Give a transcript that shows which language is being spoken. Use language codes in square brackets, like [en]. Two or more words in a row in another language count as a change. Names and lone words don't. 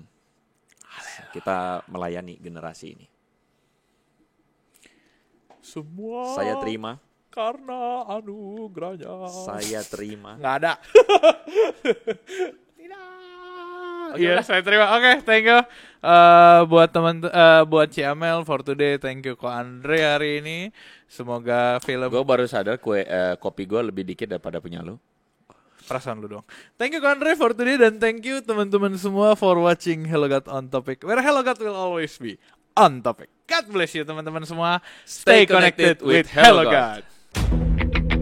[id] Kita melayani generasi ini. Semua Saya terima. karena anugerahnya. Saya terima. Nggak ada. Oke, Iya, udah. saya terima. Oke, [en] thank you [id] buat buat [en] Ciamel for today. Thank you [id] Ko Andre hari ini. Semoga film Gue baru sadar kopi gue lebih dikit daripada punya lu. perasaan lu dong. [en] Thank you Ko Andre for today, dan thank you [id] teman-teman semua [en] for watching Hello God on Topic, where Hello God will always be on topic. God bless you [id] teman-teman semua. [en] Stay connected with Hello God.